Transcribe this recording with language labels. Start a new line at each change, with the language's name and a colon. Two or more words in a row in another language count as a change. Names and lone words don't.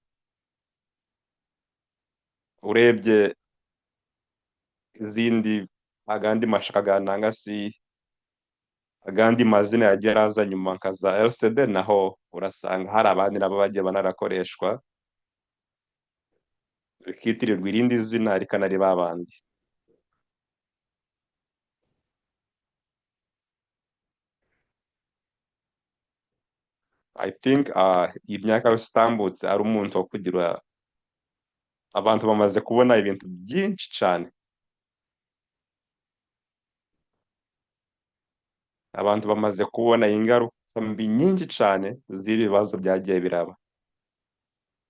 Rundi: Urebye agandi mashaka nanga si agandi mazina yagiye araza nyuma nka za LCD, naho urasanga hari abandi nabo bagiye banarakoreshwa, bikitirirwa irindi zina rikanari babandi.
English: I think
Rundi: imyaka yose itambutse ari umuntu wo kugira, abantu bamaze kubona ibintu byinshi cane, abantu bamaze kubona ingaruka mbi nyinshi cane z'ibibazo byagiye biraba.